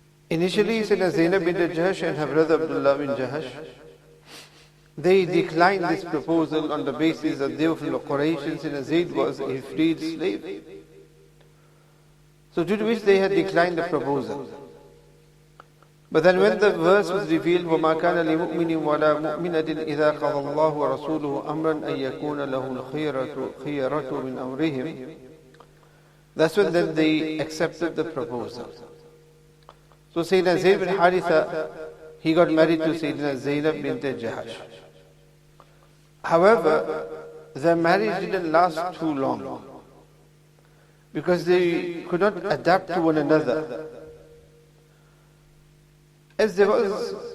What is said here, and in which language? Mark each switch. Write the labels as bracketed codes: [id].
[en] Initially Sayyidina Zainab bint Jahash and her brother Abdullah bin Jahash, they declined this proposal on the basis that they were from the Quraysh and Sayyidina Zayd was a freed slave. So due to which they had declined the proposal. But then when the verse was revealed, [ar] وَمَا كَانَ لِمُؤْمِنٍ وَلَا مُؤْمِنَةٍ إِذَا قَضَى اللَّهُ وَرَسُولُهُ أَمْرًا أَن يَكُونَ لَهُ الْخِيَرَةُ مِنْ أَمْرِهِمْ, [en] that's when then they accepted the proposal. So Sayyidina Zayd bin Haritha, he got married to Sayyidina Zainab bint Jahash. However, their marriage didn't last too long because they could not adapt to one another. As there was